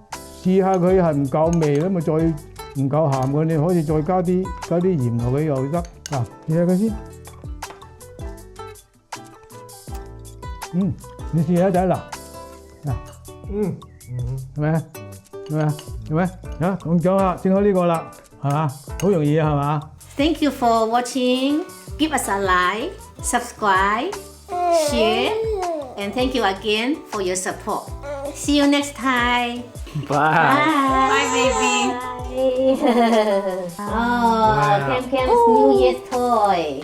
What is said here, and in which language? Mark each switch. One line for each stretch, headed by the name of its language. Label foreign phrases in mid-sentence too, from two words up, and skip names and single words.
Cantonese: 試下佢係唔夠味咧，咪再唔夠鹹嘅，你可以再加啲鹽落去又得。試下佢先。你試下仔嗱，係咪？講咗啦，整好呢個啦，係嘛？好容易啊，係嘛？
English: Thank you for watching. Give us a like, subscribe, share, and thank you again for your support. See you next time. Bye. Bye, baby. Oh, Cam's New Year's toy.